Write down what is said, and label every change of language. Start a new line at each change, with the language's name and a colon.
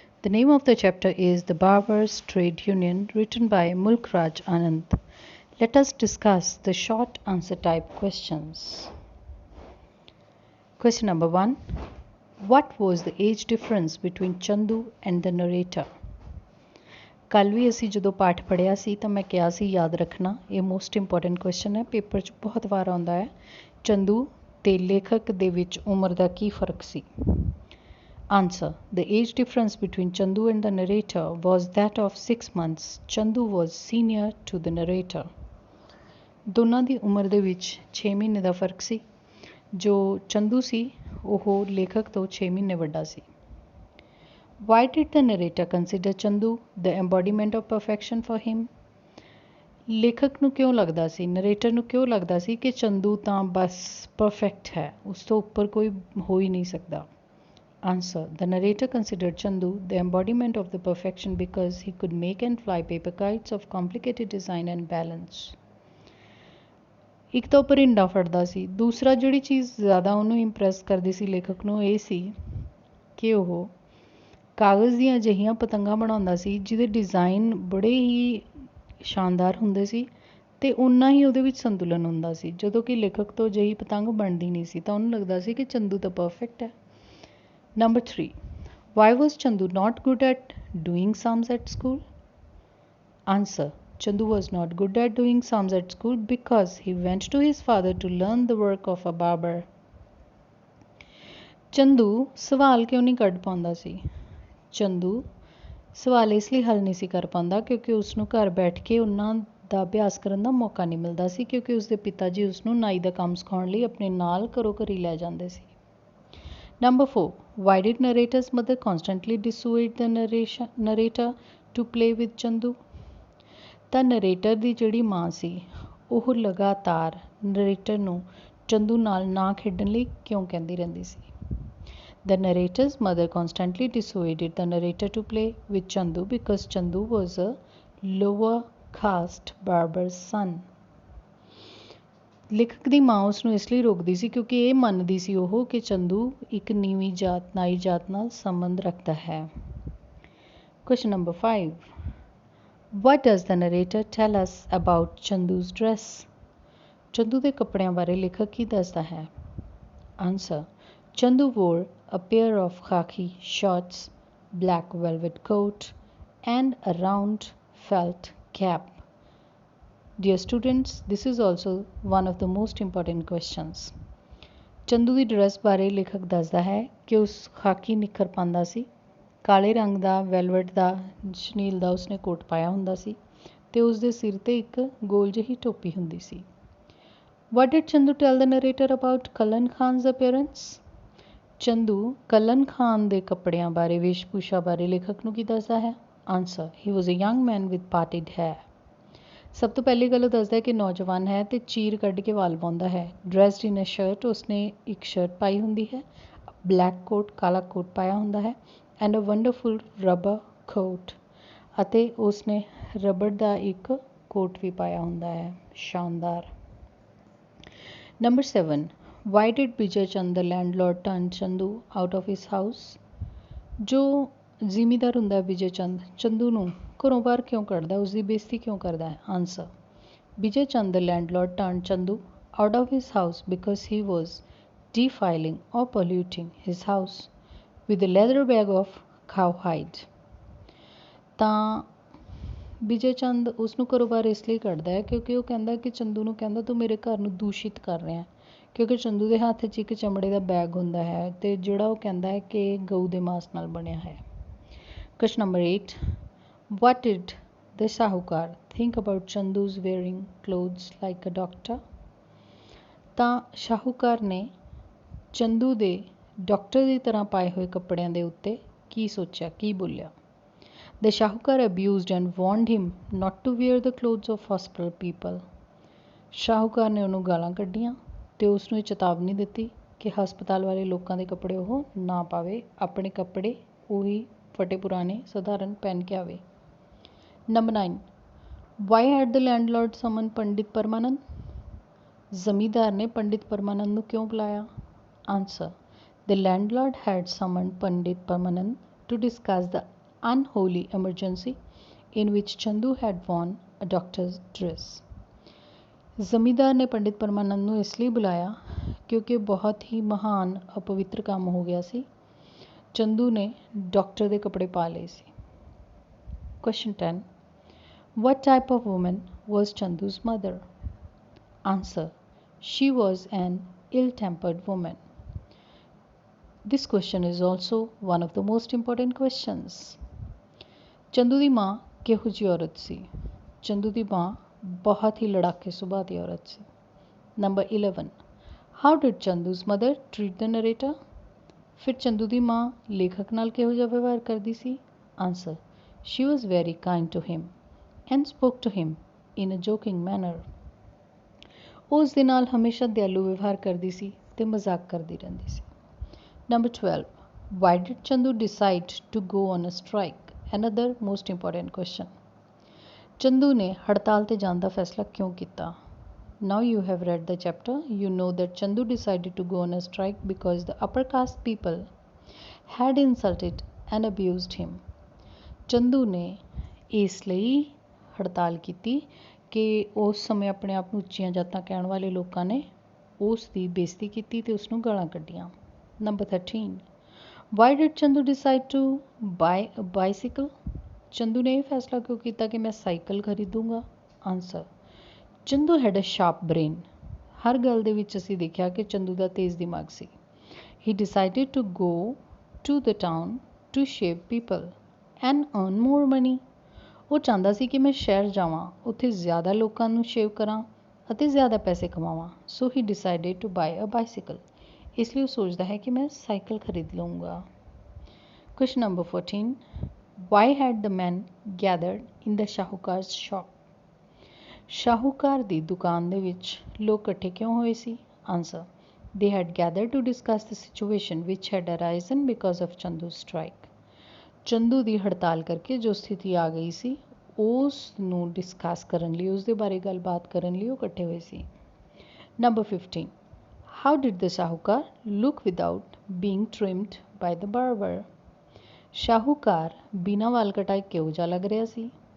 English: The name of the chapter is The Barbers Trade Union, written by Mulk Raj Anand. Let us discuss the short answer type questions. Question number 1. What was the age difference between Chandu and the narrator?
Punjabi: ਕੱਲ ਵੀ ਅਸੀਂ ਜਦੋਂ ਪਾਠ ਪੜ੍ਹਿਆ ਸੀ ਤਾਂ ਮੈਂ ਕਿਹਾ ਸੀ ਯਾਦ ਰੱਖਣਾ, ਇਹ
English: most important question
Punjabi: ਹੈ, ਪੇਪਰ 'ਚ ਬਹੁਤ ਵਾਰ ਆਉਂਦਾ ਹੈ। ਚੰਦੂ ਤੇ ਲੇਖਕ ਦੇ ਵਿੱਚ ਉਮਰ ਦਾ ਕੀ ਫਰਕ ਸੀ?
English: Answer, the age difference between Chandu and the narrator was that of 6 months. Chandu was senior to the narrator.
Punjabi: ਦੋਨਾਂ ਦੀ ਉਮਰ ਦੇ ਵਿੱਚ 6 ਮਹੀਨੇ ਦਾ ਫਰਕ ਸੀ। ਜੋ ਚੰਦੂ ਸੀ ਉਹ ਲੇਖਕ ਤੋਂ 6 ਮਹੀਨੇ ਵੱਡਾ ਸੀ।
English: Why did the narrator consider Chandu the embodiment of perfection for him?
Punjabi: ਲੇਖਕ ਨੂੰ ਕਿਉਂ ਲੱਗਦਾ ਸੀ, ਨਰੇਟਰ ਨੂੰ ਕਿਉਂ ਲੱਗਦਾ ਸੀ ਕਿ ਚੰਦੂ ਤਾਂ ਬਸ ਪਰਫੈਕਟ ਹੈ, ਉਸ ਤੋਂ ਉੱਪਰ ਕੋਈ ਹੋ ਹੀ ਨਹੀਂ ਸਕਦਾ? Answer, the narrator considered Chandu the embodiment of the perfection because he could make and fly paper kites of complicated design and balance. ਇੱਕ ਤਾਂ ਪਰਿੰਡਾ ਫੜਦਾ ਸੀ, ਦੂਸਰਾ ਜਿਹੜੀ ਚੀਜ਼ ਜ਼ਿਆਦਾ ਉਹਨੂੰ ਇੰਪ੍ਰੈਸ ਕਰਦੀ ਸੀ ਲੇਖਕ ਨੂੰ ਇਹ ਸੀ ਕਿ ਉਹ ਕਾਗਜ਼ ਦੀਆਂ ਅਜਿਹੀਆਂ ਪਤੰਗਾਂ ਬਣਾਉਂਦਾ ਸੀ ਜਿਹਦੇ ਡਿਜ਼ਾਈਨ ਬੜੇ ਹੀ ਸ਼ਾਨਦਾਰ ਹੁੰਦੇ ਸੀ ਅਤੇ ਓਨਾ ਹੀ ਉਹਦੇ ਵਿੱਚ ਸੰਤੁਲਨ ਹੁੰਦਾ ਸੀ। ਜਦੋਂ ਕਿ ਲੇਖਕ ਤੋਂ ਅਜਿਹੀ ਪਤੰਗ ਬਣਦੀ ਨਹੀਂ ਸੀ ਤਾਂ ਉਹਨੂੰ ਲੱਗਦਾ ਸੀ ਕਿ ਚੰਦੂ ਤਾਂ ਪਰਫੈਕਟ ਹੈ। Number 3.
English: Why was Chandu not good at doing sums at school? Answer, Chandu was not good at doing sums at school because he went to his father to learn the work of a barber.
Punjabi: Chandu ਸਵਾਲ ਕਿਉਂ ਨਹੀਂ ਕੱਢ ਪਾਉਂਦਾ ਸੀ? ਚੰਦੂ ਸਵਾਲ ਇਸ ਲਈ ਹੱਲ ਨਹੀਂ ਸੀ ਕਰ ਪਾਉਂਦਾ ਕਿਉਂਕਿ ਉਸਨੂੰ ਘਰ ਬੈਠ ਕੇ ਉਹਨਾਂ ਦਾ ਅਭਿਆਸ ਕਰਨ ਦਾ ਮੌਕਾ ਨਹੀਂ ਮਿਲਦਾ ਸੀ, ਕਿਉਂਕਿ ਉਸਦੇ ਪਿਤਾ ਜੀ ਉਸਨੂੰ ਨਾਈ ਦਾ ਕੰਮ ਸਿਖਾਉਣ ਲਈ ਆਪਣੇ ਨਾਲ ਘਰੋਂ ਘਰੀ ਲੈ ਜਾਂਦੇ ਸੀ। Number 4.
English: Why did narrator's mother constantly dissuade the narrator to play with Chandu?
Punjabi: ਤਾਂ ਨਰੇਟਰ ਦੀ ਜਿਹੜੀ ਮਾਂ ਸੀ ਉਹ ਲਗਾਤਾਰ ਨਰੇਟਰ ਨੂੰ ਚੰਦੂ ਨਾਲ ਨਾ ਖੇਡਣ ਲਈ ਕਿਉਂ ਕਹਿੰਦੀ ਰਹਿੰਦੀ ਸੀ?
English: The narrator's mother constantly dissuaded the narrator to play with Chandu because Chandu was a lower caste barber's son.
Punjabi: ਲੇਖਕ ਦੀ ਮਾਂ ਉਸ ਨੂੰ ਇਸ ਲਈ ਰੋਕਦੀ ਸੀ ਕਿਉਂਕਿ ਇਹ ਮੰਨਦੀ ਸੀ ਉਹ ਕਿ ਚੰਦੂ ਇੱਕ ਨੀਵੀਂ ਜਾਤ ਨਾਈ ਜਾਤ ਨਾਲ ਸੰਬੰਧ ਰੱਖਦਾ ਹੈ।
English: Question number 5. What does the narrator tell us about Chandu's dress?
Punjabi: Chandu ਦੇ ਕੱਪੜਿਆਂ ਬਾਰੇ ਲੇਖਕ ਕੀ ਦੱਸਦਾ ਹੈ?
English: Answer, Chandu wore a pair of khaki shorts, black velvet coat, and a round felt cap. Dear students, this is also one of the most important questions.
Punjabi: Chandu ਦੀ dress ਬਾਰੇ ਲੇਖਕ ਦੱਸਦਾ ਹੈ ਕਿ ਉਸ ਖਾਕੀ ਨਿੱਕਰ ਪਾਉਂਦਾ ਸੀ, ਕਾਲੇ ਰੰਗ ਦਾ ਵੈਲਵਟ ਦਾ ਸ਼ਨੀਲ ਦਾ ਉਸਨੇ ਕੋਟ ਪਾਇਆ ਹੁੰਦਾ ਸੀ ਅਤੇ ਉਸਦੇ ਸਿਰ 'ਤੇ ਇੱਕ ਗੋਲ ਜਿਹੀ ਟੋਪੀ ਹੁੰਦੀ ਸੀ।
English: What did Chandu tell the narrator about Kalan Khan's appearance?
Punjabi: Chandu ਕਲਨ Khan ਦੇ ਕੱਪੜਿਆਂ ਬਾਰੇ, ਵੇਸ਼ਭੂਸ਼ਾ ਬਾਰੇ ਲੇਖਕ ਨੂੰ ਕੀ ਦੱਸਦਾ ਹੈ?
English: Answer, he was a young man with parted hair.
Punjabi: ਸਭ ਤੋਂ ਪਹਿਲੀ ਗੱਲ ਉਹ ਦੱਸਦਾ ਹੈ ਕਿ ਨੌਜਵਾਨ ਹੈ ਅਤੇ ਚੀਰ ਕੱਢ ਕੇ ਵਾਲ ਪਾਉਂਦਾ ਹੈ।
English: dressed in a shirt,
Punjabi: ਉਸਨੇ ਇੱਕ ਸ਼ਰਟ ਪਾਈ ਹੁੰਦੀ ਹੈ, ਬਲੈਕ ਕੋਟ ਕਾਲਾ ਕੋਟ ਪਾਇਆ ਹੁੰਦਾ ਹੈ,
English: and a wonderful rubber coat,
Punjabi: ਅਤੇ ਉਸਨੇ ਰਬੜ ਦਾ ਇੱਕ ਕੋਟ ਵੀ ਪਾਇਆ ਹੁੰਦਾ ਹੈ, ਸ਼ਾਨਦਾਰ। Number 7.
English: Why did Bijay Chand the landlord turn Chandu out of his house?
Punjabi: ਜੋ ਜ਼ਿਮੀਦਾਰ ਹੁੰਦਾ ਹੈ ਵਿਜੇ ਚੰਦ, ਚੰਦੂ ਨੂੰ ਘਰੋਂ ਬਾਹਰ ਕਿਉਂ ਕੱਢਦਾ, ਉਸਦੀ ਬੇਇੱਜ਼ਤੀ ਕਿਉਂ ਕਰਦਾ ਹੈ?
English: Answer, Vijay Chand the landlord turned Chandu out of his house because he was defiling or polluting his house with a leather bag of cowhide.
Punjabi: ਤਾਂ ਵਿਜੇ ਚੰਦ ਉਸਨੂੰ ਘਰੋਂ ਬਾਹਰ ਇਸ ਲਈ ਕੱਢਦਾ ਹੈ ਕਿਉਂਕਿ ਉਹ ਕਹਿੰਦਾ ਕਿ ਚੰਦੂ ਨੂੰ ਕਹਿੰਦਾ ਤੂੰ ਮੇਰੇ ਘਰ ਨੂੰ ਦੂਸ਼ਿਤ ਕਰ ਰਿਹਾ, ਕਿਉਂਕਿ ਚੰਦੂ ਦੇ ਹੱਥ 'ਚ ਇੱਕ ਚਮੜੇ ਦਾ ਬੈਗ ਹੁੰਦਾ ਹੈ ਅਤੇ ਜਿਹੜਾ ਉਹ ਕਹਿੰਦਾ ਹੈ ਕਿ ਗਊ ਦੇ ਮਾਸ ਨਾਲ ਬਣਿਆ ਹੈ।
English: Question number 8. What did the shahukar think about Chandu's wearing clothes like a doctor?
Punjabi: ਤਾਂ ਸ਼ਾਹੂਕਾਰ ਨੇ ਚੰਦੂ ਦੇ ਡਾਕਟਰ ਦੀ ਤਰ੍ਹਾਂ ਪਾਏ ਹੋਏ ਕੱਪੜਿਆਂ ਦੇ ਉੱਤੇ ਕੀ ਸੋਚਿਆ, ਕੀ ਬੋਲਿਆ?
English: The shahukar abused and warned him not to wear the clothes of hospital people.
Punjabi: ਸ਼ਾਹੂਕਾਰ ਨੇ ਉਹਨੂੰ ਗਾਲਾਂ ਕੱਢੀਆਂ ਅਤੇ ਉਸਨੂੰ ਇਹ ਚੇਤਾਵਨੀ ਦਿੱਤੀ ਕਿ ਹਸਪਤਾਲ ਵਾਲੇ ਲੋਕਾਂ ਦੇ ਕੱਪੜੇ ਉਹ ਨਾ ਪਾਵੇ, ਆਪਣੇ ਕੱਪੜੇ ਉਹੀ ਫਟੇ ਪੁਰਾਣੇ ਸਧਾਰਨ ਪਹਿਨ ਕੇ ਆਵੇ।
English: Number 9. Why had the landlord summoned Pandit Parmanand?
Punjabi: ਜ਼ਮੀਂਦਾਰ ਨੇ ਪੰਡਿਤ ਪਰਮਾਨੰਦ ਨੂੰ ਕਿਉਂ ਬੁਲਾਇਆ?
English: Answer, The landlord had summoned Pandit Parmanand to discuss the unholy emergency in which Chandu had worn a doctor's dress.
Punjabi: ਜ਼ਮੀਂਦਾਰ ਨੇ ਪੰਡਿਤ ਪਰਮਾਨੰਦ ਨੂੰ ਇਸ ਲਈ ਬੁਲਾਇਆ ਕਿਉਂਕਿ ਬਹੁਤ ਹੀ ਮਹਾਨ ਅਪਵਿੱਤਰ ਕੰਮ ਹੋ ਗਿਆ ਸੀ। ਚੰਦੂ ਨੇ ਡਾਕਟਰ ਦੇ ਕੱਪੜੇ ਪਾ ਲਏ ਸੀ।
English: Question 10. What type of woman was Chandu's mother? Answer, she was an ill-tempered woman. This question is also one of the most important questions.
Punjabi: Chandu ਦੀ ਮਾਂ ਕਿਹੋ ਜਿਹੀ ਔਰਤ ਸੀ? ਚੰਦੂ ਦੀ ਮਾਂ ਬਹੁਤ ਹੀ ਲੜਾਕੇ ਸੁਭਾਅ ਦੀ ਔਰਤ ਸੀ।
English: Number 11. How did Chandu's mother treat the narrator?
Punjabi: ਫਿਰ ਚੰਦੂ ਦੀ ਮਾਂ ਲੇਖਕ ਨਾਲ ਕਿਹੋ ਜਿਹਾ ਵਿਵਹਾਰ ਕਰਦੀ ਸੀ?
English: Answer, she was very kind to him and spoke to him in a joking manner.
Punjabi: ਉਹ ਉਸ ਦੇ ਨਾਲ ਹਮੇਸ਼ਾ ਦਿਆਲੂ ਵਿਵਹਾਰ ਕਰਦੀ ਸੀ ਤੇ ਮਜ਼ਾਕ ਕਰਦੀ ਰਹਿੰਦੀ ਸੀ।
English: Number 12. Why did Chandu decide to go on a strike? Another most important question.
Punjabi: Chandu ਨੇ ਹੜਤਾਲ ਤੇ ਜਾਣ ਦਾ ਫੈਸਲਾ ਕਿਉਂ ਕੀਤਾ?
English: Now you have read the chapter. You know that Chandu decided to go on a strike because the upper caste people had insulted and abused him.
Punjabi: Chandu ਨੇ ਇਸ ਲਈ ਹੜਤਾਲ ਕੀਤੀ ਕਿ ਉਸ ਸਮੇਂ ਆਪਣੇ ਆਪ ਨੂੰ ਉੱਚੀਆਂ ਜਾਤਾਂ ਕਹਿਣ ਵਾਲੇ ਲੋਕਾਂ ਨੇ ਉਸ ਦੀ ਬੇਇੱਜ਼ਤੀ ਕੀਤੀ ਤੇ ਉਸ ਨੂੰ ਗਾਲਾਂ ਕੱਢੀਆਂ।
English: Number 13. Why did Chandu decide to buy a bicycle?
Punjabi: Chandu ਨੇ ਇਹ ਫੈਸਲਾ ਕਿਉਂ ਕੀਤਾ ਕਿ ਮੈਂ cycle ਖਰੀਦੂੰਗਾ?
English: Answer, Chandu had a sharp brain.
Punjabi: ਹਰ ਗੱਲ ਦੇ ਵਿੱਚ ਅਸੀਂ ਦੇਖਿਆ ਕਿ ਚੰਦੂ ਦਾ ਤੇਜ਼ ਦਿਮਾਗ ਸੀ।
English: He decided to go to the town to shave people and earn more money.
Punjabi: ਉਹ ਚਾਹੁੰਦਾ ਸੀ ਕਿ ਮੈਂ ਸ਼ਹਿਰ ਜਾਵਾਂ, ਉੱਥੇ ਜ਼ਿਆਦਾ ਲੋਕਾਂ ਨੂੰ ਸ਼ੇਵ ਕਰਾਂ ਅਤੇ ਜ਼ਿਆਦਾ ਪੈਸੇ ਕਮਾਵਾਂ।
English: So he decided to buy a bicycle.
Punjabi: ਇਸ ਲਈ ਉਹ ਸੋਚਦਾ ਹੈ ਕਿ ਮੈਂ ਸਾਈਕਲ ਖਰੀਦ ਲਊਂਗਾ।
English: Question number 14. Why had the men gathered in the shahukar's shop?
Punjabi: ਸ਼ਾਹੂਕਾਰ ਦੀ ਦੁਕਾਨ ਦੇ ਵਿੱਚ ਲੋਕ ਇਕੱਠੇ ਕਿਉਂ ਹੋਏ ਸੀ?
English: Answer, they had gathered to discuss the situation which had arisen because of Chandu's strike.
Punjabi: Chandu ਦੀ ਹੜਤਾਲ ਕਰਕੇ ਜੋ ਸਥਿਤੀ ਆ ਗਈ ਸੀ ਉਸ ਨੂੰ ਡਿਸਕਸ ਕਰਨ ਲਈ, ਉਸ ਦੇ ਬਾਰੇ ਗੱਲਬਾਤ ਕਰਨ ਲਈ ਉਹ ਇਕੱਠੇ ਹੋਏ ਸੀ।
English: Number 15. How did the shahukar look without being trimmed by the barber?
Punjabi: ਸ਼ਾਹੂਕਾਰ ਬਿਨਾਂ ਵਾਲ ਕਟਾਏ ਕਿਹੋ ਜਿਹਾ ਲੱਗ ਰਿਹਾ ਸੀ?